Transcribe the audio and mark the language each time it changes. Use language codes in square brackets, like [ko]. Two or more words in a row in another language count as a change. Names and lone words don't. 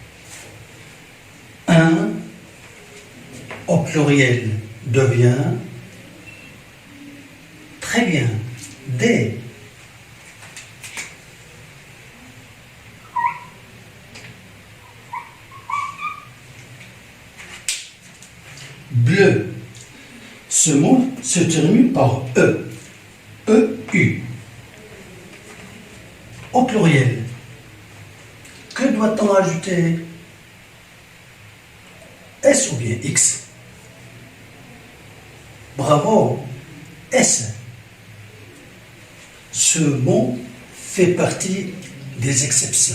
[fr] Un au pluriel devient très bien des. Bleu. Ce mot se termine par E. E-U. Au pluriel. Que doit-on ajouter? S ou bien X? Bravo, S. Ce mot fait partie des exceptions.